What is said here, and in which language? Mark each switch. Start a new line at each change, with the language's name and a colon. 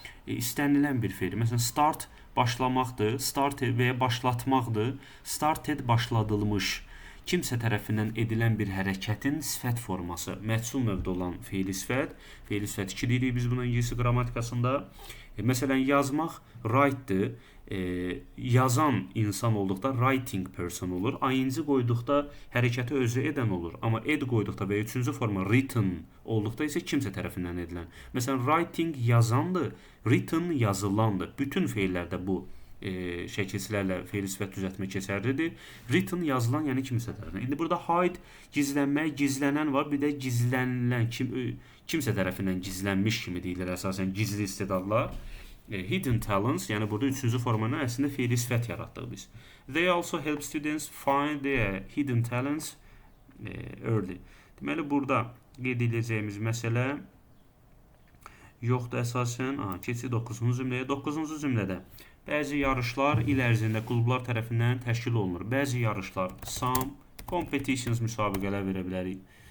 Azerbaijani: İstənilən bir feil. Məsələn, start başlamaqdır. Started və ya başlatmaqdır. Started başladılmış. Kimsə tərəfindən edilən bir hərəkətin sifət forması. Məhsul növdə olan feili sifət. Feili sifət 2 deyirik biz buna ingilis qrammatikasında. Məsələn, yazmaq write-dır. Yazan insan olduqda
English: writing person
Azerbaijani: olur. ING qoyduqda hərəkəti özü edən olur. Amma ed qoyduqda və üçüncü forma written olduqda isə kimsə tərəfindən edilən. Məsələn, writing yazandır, written yazılandır. Bütün feillərdə bu şəkilçilərlə feil sifət düzəltmə keçərlidir. Written yazılan, yəni kimsə tərəfindən. İndi burada hide gizlənmək, gizlənən var, bir də gizlənilən kimsə tərəfindən gizlənmiş kimi deyilir əsasən gizli istedadlar.
English: Hidden talents,
Azerbaijani: yəni burada üçüncü formanın əslində feili sifət yaratdıq biz.
English: They also help students find their hidden talents early.
Azerbaijani: Deməli burada qeyd edəcəyimiz məsələ yoxdur əsasən. Keçid 9-cu cümləyə. 9-cu cümlədə bəzi yarışlar il ərzində klublar tərəfindən təşkil olunur. Bəzi yarışlar,
English: some competitions
Azerbaijani: müsabiqələr verə bilərik.